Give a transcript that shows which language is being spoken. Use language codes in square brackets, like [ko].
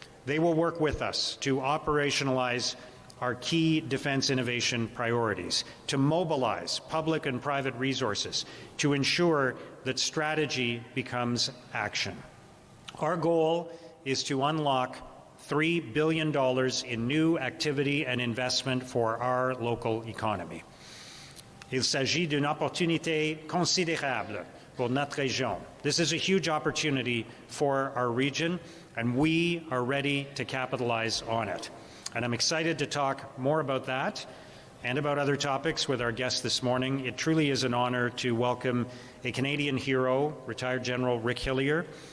[en] They will work with us to operationalize our key defense innovation priorities, to mobilize public and private resources, to ensure that strategy becomes action. Our goal is to unlock $3 billion in new activity and investment for our local economy. [fr] Il s'agit d'une opportunité considérable pour notre région. [en] This is a huge opportunity for our region, and we are ready to capitalize on it. And I'm excited to talk more about that and about other topics with our guest this morning. It truly is an honor to welcome a Canadian hero, retired General Rick Hillier.